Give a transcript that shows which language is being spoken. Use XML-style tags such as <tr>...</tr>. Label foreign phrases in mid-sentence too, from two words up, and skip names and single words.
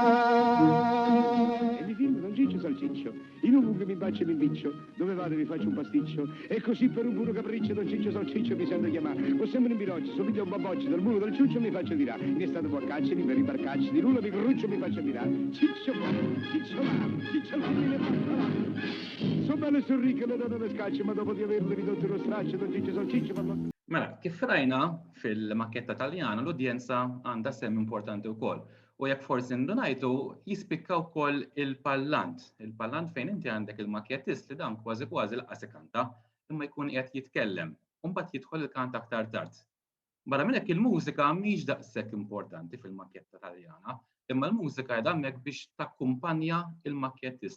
<it>E mi filmano un Ciccio Salciccio, in un che mi bacia e mi impiccio, dove vado vi faccio un pasticcio, e così per un puro capriccio Don Ciccio Salciccio mi sento chiamare, o sembra un biroccio, subito un baboccio, dal muro del ciuccio mi faccio tirare, in estate boccacci, per i barcacci, di rullo mi corruccio mi faccio tirare, Ciccio va, mi le faccio là. So bello e sorricche, le donne le scacce, ma dopo di averle ridotto lo straccio, Don Ciccio Salciccio</it> <mt>Mela, kif rajna fil-makketta Taljana l-udjenza għandha sem importanti wkoll. U jekk forsi ndunajtu jispikka wkoll il-pallant. Il-pallant fejn inti għandek il-makkettist li dan kważi laqas ikanta imma jkun qiegħed jitkellem. U mbagħad jidħol il-kant aktar tard. Barra minn hekk il-mużika mhix daqshekk importanti fil-makketta Taljana, imma l-mużika qiegħda hemmhekk biex takkumpanja il-makkettist.</mt>